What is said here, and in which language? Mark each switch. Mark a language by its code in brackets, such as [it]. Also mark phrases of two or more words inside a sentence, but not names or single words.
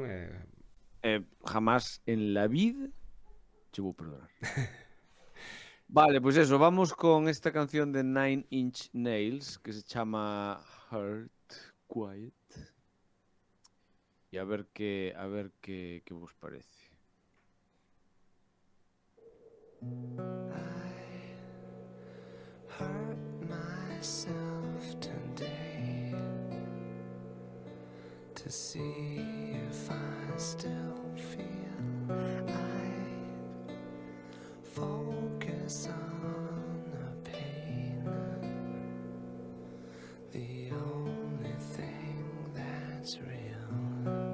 [es] Jamás en la vida [gl] che vou perdonar. Vale, pues eso, vamos con esta canción de Nine Inch Nails que se chama Heart Quiet. E a ver que vos parece. [en] Hurt myself today to see if I still feel. I focus on the pain, the only thing that's real.